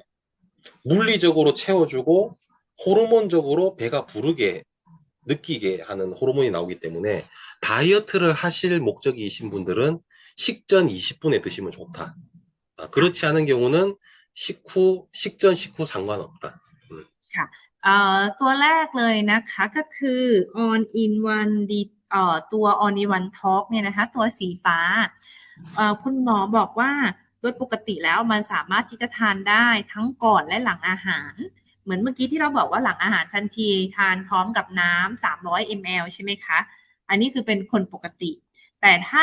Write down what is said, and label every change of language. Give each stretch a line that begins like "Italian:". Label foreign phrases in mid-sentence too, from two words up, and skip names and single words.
Korean: 물리적으로 채워주고 호르몬적으로 배가 부르게 느끼게 하는 호르몬이 나오기 때문에 다이어트를 하실 목적이신 분들은 식전 20분에 드시면 좋다. 그렇지 않은 경우는 식전, 식후 상관없다.
Thai: ตัวแรกเลยนะคะก็คือ on in one ตัว on in one talk เนี่ยนะคะตัวสีฟ้าคุณหมอบอกว่าโดยปกติแล้วมันสามารถที่จะทานได้ทั้งก่อนและหลั งอาหารเหมือนเมื่อกี้ที่เราบอกว่าหลังอาหารทันทีทานพร้อมกับน้ำ300 ml ใช่ไหมคะอันนี้คือเป็นคนปกติแต่ถ้า